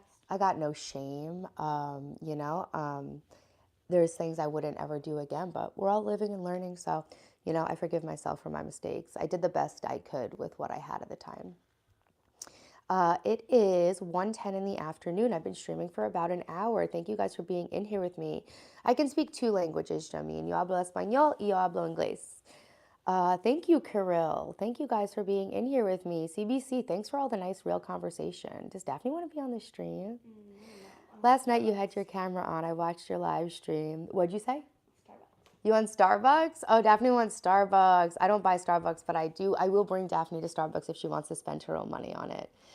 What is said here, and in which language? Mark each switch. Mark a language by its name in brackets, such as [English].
[English] I got no shame, you know. There's things I wouldn't ever do again, but we're all living and learning. So, you know, I forgive myself for my mistakes. I did the best I could with what I had at the time. It is 1:10 in the afternoon. I've been streaming for about an hour. Thank you guys for being in here with me. I can speak 2 languages, Jameen. [Spanish] Yo hablo español y yo hablo inglés. [English] Thank you, Kirill. Thank you guys for being in here with me. CBC, thanks for all the nice, real conversation. Does Daphne want to be on the stream? Last night you had your camera on. I watched your live stream. What'd you say? You want Starbucks? Oh, Daphne wants Starbucks. I don't buy Starbucks, but I do. I will bring Daphne to Starbucks if she wants to spend her own money on it.